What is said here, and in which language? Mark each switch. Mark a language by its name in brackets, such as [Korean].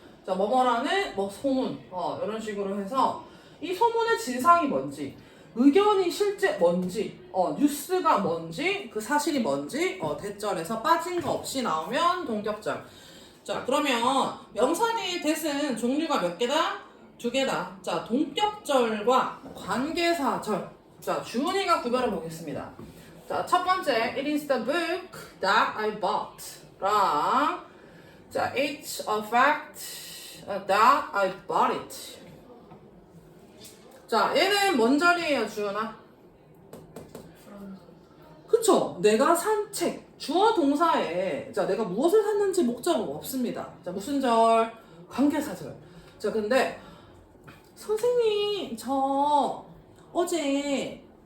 [Korean] 자, 뭐뭐라는 뭐 소문. 이런 식으로 해서 이 소문의 진상이 뭔지, 의견이 실제 뭔지, 뉴스가 뭔지, 그 사실이 뭔지, 대절에서 빠진 거 없이 나오면 동격절. 자, 그러면 명사 뒤의 대는 종류가 몇 개다? 두 개다. 자, 동격절과 관계사절. 자, 주은이가 구별해 보겠습니다. 자, 첫 번째, [English] it is the book that I bought. 랑, 자, it's a fact that I bought it. [Korean] 자, 얘는 뭔 절이에요, 주연아? 그쵸? 내가 산 책, 주어 동사에 자, 내가 무엇을 샀는지 목적은 없습니다. 자, 무슨 절? 관계사절. 자, 근데 선생님, 저 어제